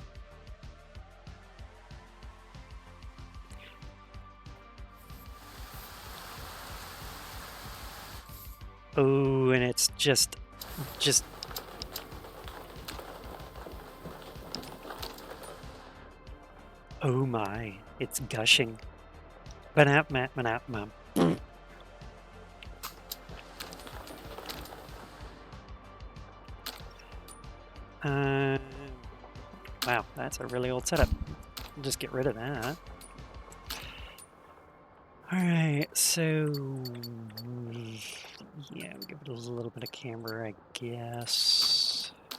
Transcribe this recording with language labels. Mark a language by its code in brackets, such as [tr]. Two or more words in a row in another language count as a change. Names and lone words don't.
[en] Oh, and it's just. Oh my! It's gushing. Banap map banap map. Wow, that's a really old setup. I'll just get rid of that. Alright, so yeah, we'll give it a little bit of camber, I guess.